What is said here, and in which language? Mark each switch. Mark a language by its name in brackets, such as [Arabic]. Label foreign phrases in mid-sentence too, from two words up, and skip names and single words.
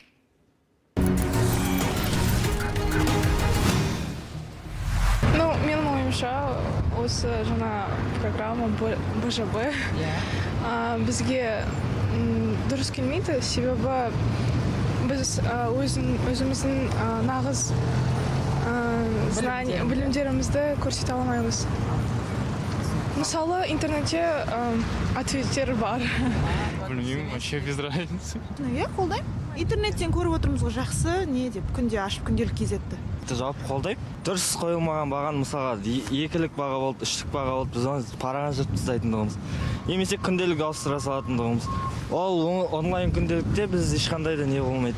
[Kazakh] Менің ойымша, осы жаңа программа БЖБ бізге дұрыс келмейді, себебі біз өзіміздің нағыз білімдерімізді көрсете алмаймыз. Мысалы, интернетте ответтер бар. Білмеймін, [Russian] вообще без разницы. [Kazakh] Неге қолдаймын? Интернеттен көріп отырмыз ғой, жақсы, не деп, күнде ашып күнделік кезетті. Жалпы қолдаймын. Дұрыс қойылмаған бағаны мысалға 2-лік баға болды, 3-лік баға болды, біз оны параға жыртып тастайтындығымыз. Немесе күнделік ауыстыра салатындығымыз. Ол онлайн күнделікте біз ешқандай да не болмайды.